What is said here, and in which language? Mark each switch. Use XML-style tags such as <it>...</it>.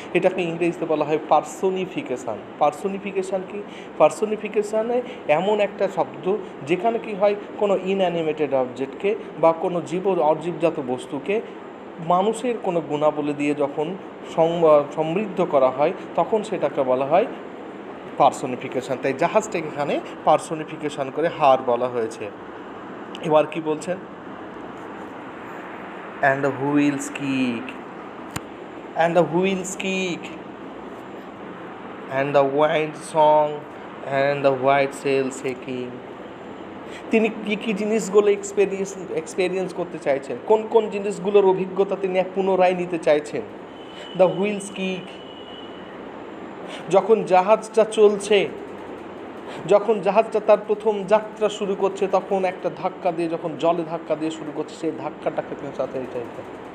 <bn>এটাকে ইংরেজিতে বলা হয় পার্সোনিফিকেশান। পার্সোনিফিকেশান কি, পার্সোনিফিকেশানে এমন একটা শব্দ যেখানে কি হয় কোনো ইনঅ্যানিমেটেড অবজেক্টকে বা কোনো অজীবজাত বস্তুকে মানুষের কোনো গুণাবলী দিয়ে যখন সমৃদ্ধ করা হয় তখন সেটাকে বলা হয় পার্সোনিফিকেশান। তাই জাহাজটাকে এখানে পার্সোনিফিকেশান করে হার বলা হয়েছে। এবার কি বলছেন,</bn> <en>And the wheels kick, and the wheels kick, and the wind song, and the white sail shaking.</en> <bn>তিনি কী কী জিনিসগুলো এক্সপেরিয়েন্স করতে চাইছেন, কোন কোন জিনিসগুলোর অভিজ্ঞতা তিনি পুনরায় নিতে চাইছেন।</bn> <en>the wheels kick,</en> <bn>যখন জাহাজটা চলছে, যখন জাহাজটা তার প্রথম যাত্রা শুরু করছে, তখন একটা ধাক্কা দিয়ে, যখন জলে ধাক্কা দিয়ে শুরু করছে, সেই ধাক্কাটাকে তিনি চাইতে চাইছেন।</bn>